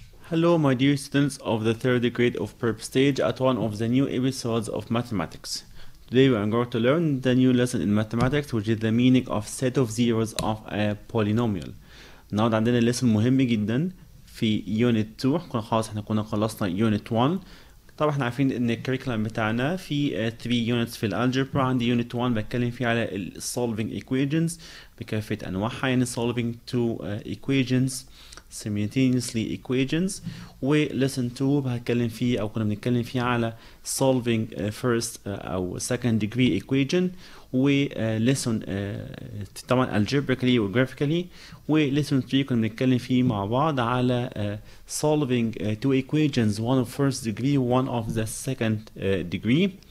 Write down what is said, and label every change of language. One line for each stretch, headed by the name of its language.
English: Hello, my dear students of the third grade of prep stage at one of the new episodes of mathematics. Today we are going to learn the new lesson in mathematics, which is the meaning of set of zeros of a polynomial.
Arabic: النهارده عندنا
English: lesson
Arabic: مهم جدا في unit 2. احنا كنا خلصنا unit 1. طبعا احنا عارفين ان الكريكولم بتاعنا في 3 units في الالجبرا. عندي unit 1 بتكلم فيه على ال solving equations بكافة انواعها، يعني
English: solving two equations simultaneously equations.
Arabic: و lesson 2 هتكلم فيه او كنا بنتكلم فيه على solving first او
English: second degree equation.
Arabic: و lesson طبعا algebraically و graphically. و lesson 3 كنا بنتكلم فيه مع بعض على
English: solving two equations, one of first degree one of the second degree.